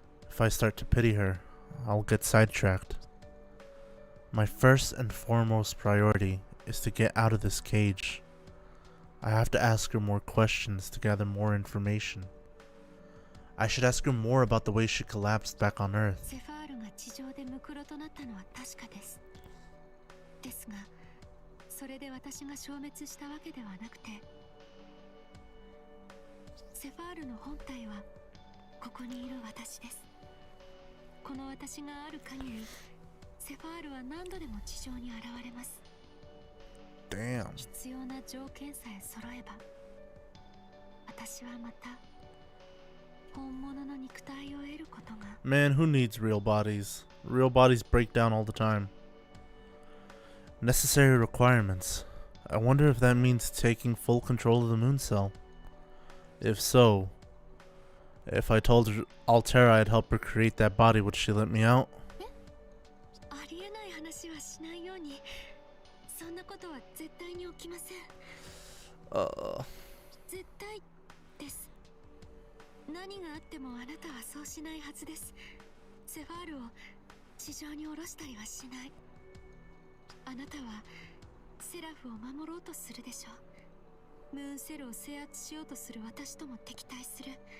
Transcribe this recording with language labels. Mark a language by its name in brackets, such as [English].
[English] If I start to pity her, I'll get sidetracked. My first and foremost priority is to get out of this cage. I have to ask her more questions to gather more information. I should ask her more about the way she collapsed back on Earth. [Japanese] セファールが地上でムクロとなったのは確かです。ですが、それで私が消滅したわけではなくて、セファールの本体はここにいる私です。この私がある限り、セファールは何度でも地上に現れます。 [English] Damn. [Japanese] 必要な条件さえ揃えば、私はまた本物の肉体を得ることが。 [English] Man, who needs real bodies? Real bodies break down all the time. Necessary requirements. I wonder if that means taking full control of the moon cell. If so, if I told Altera I'd help her create that body, would she let me out? [Japanese] ありえない話はしないように。そんなことは絶対に起きません。絶対です。何があってもあなたはそうしないはずです。セファールを地上に下ろしたりはしない。あなたはセラフを守ろうとするでしょう。ムーンセルを制圧しようとする私とも敵対する。